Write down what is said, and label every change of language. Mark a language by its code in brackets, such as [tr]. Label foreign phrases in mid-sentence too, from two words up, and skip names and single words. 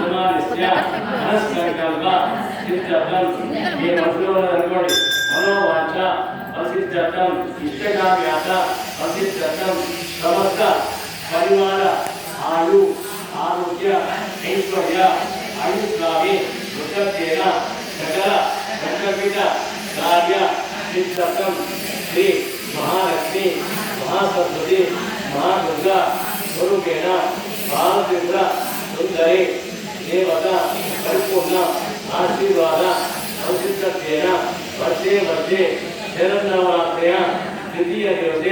[sa] యజమానిస్య మనస్సంకల్ప సిద్ధ్యర్థం [te] ఏ మనసులో అనుకోండి [sa] మనోవాచ అసిద్ధ్యర్థం ఇష్టకామ్యాత అసిద్ధ్యర్థం సమస్త పరివార ఆయు ఆరోగ్య ఐశ్వర్య ఆయుష్కామి వృద్ధేన సకల సంకల్పిత కార్య సిద్ధ్యర్థం శ్రీ महालक्ष्मी महासरस्वती महादुर्गा स्वरूपेण बालचंद्र सुंदरी देवता परिपूर्ण आशीर्वाद औचित्यत्वेन वर्षे वर्षे शरन्नवरात्र्या द्वितीय दिवसे